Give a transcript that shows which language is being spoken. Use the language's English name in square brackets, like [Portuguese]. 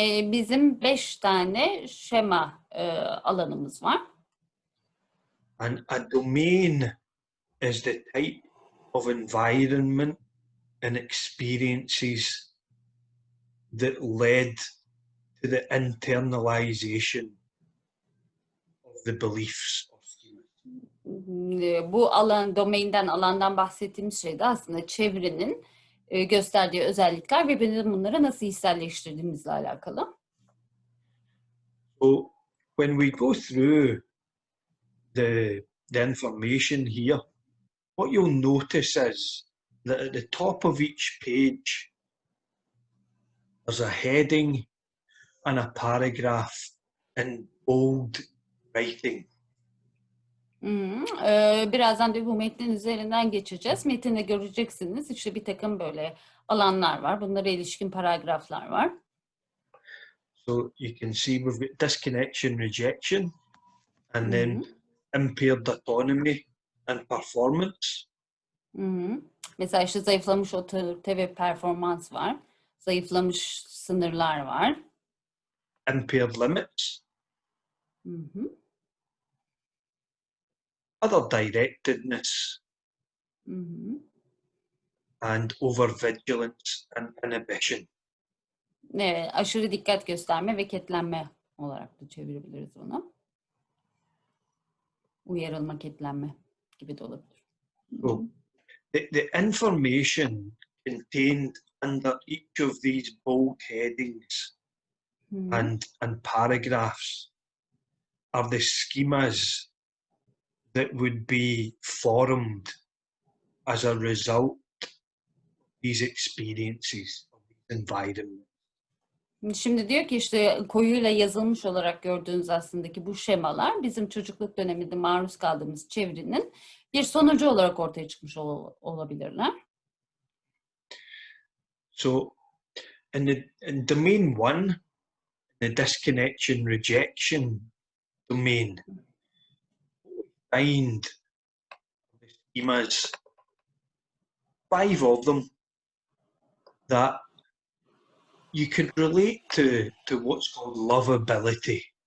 [Turkish] Bizim 5 tane şema alanımız var. [English] And a domain is the type of environment and experiences that led to the internalization of the beliefs of schemas. [Turkish] Bu alandan bahsettiğimiz şey de aslında çevrinin gösterdiği özellikler ve bizim bunları nasıl hisselleştirdiğimizle alakalı. [English] So when we go through the information here, what you'll notice is that at the top of each page, there's a heading and a paragraph in bold writing. [Turkish] Birazdan da bu metnin üzerinden geçeceğiz. Metinde göreceksiniz işte bir takım böyle alanlar var. Bunlara ilişkin paragraflar var. [English] So you can see we've got disconnection, rejection, and then impaired autonomy and performance. [Turkish] Mesela işte zayıflamış otorite ve performans var. Zayıflamış sınırlar var. [English] Impaired limits. Other directedness. And overvigilance and inhibition. [Turkish] Evet, aşırı dikkat gösterme ve ketlenme olarak da çevirebiliriz bunu. Uyarılma, ketlenme gibi de olabilir. [English] So, the information contained under each of these bold headings and paragraphs are the schemas that would be formed as a result of these experiences, of these environments. [Turkish] Şimdi diyor ki işte koyuyla yazılmış olarak gördüğünüz aslında bu şemalar bizim çocukluk döneminde maruz kaldığımız çevrinin bir sonucu olarak ortaya çıkmış olabilirler. [English] So in domain 1, the disconnection rejection domain, find the schemas, 5 of them that you can relate to what's called lovability.